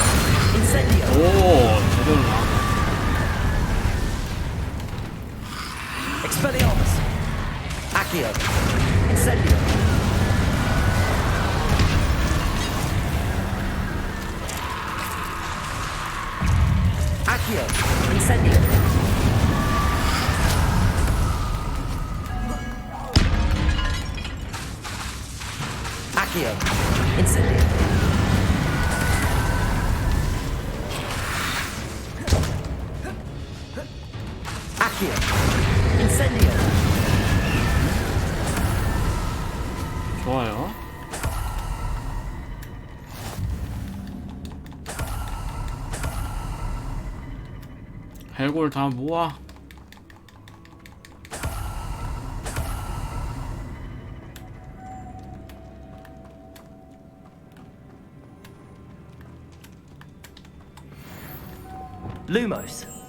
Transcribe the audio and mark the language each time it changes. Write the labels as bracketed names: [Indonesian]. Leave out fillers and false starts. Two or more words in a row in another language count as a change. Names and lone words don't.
[English] Incendio. [Korean] 오, 제대로 나와. [English] Expelliarmus. Accio. Incendio. Accio. Incendio. Accio. Incendio. Accio. Incendio. [Korean] 좋아요. 해골 다 모아. [English] Lumos.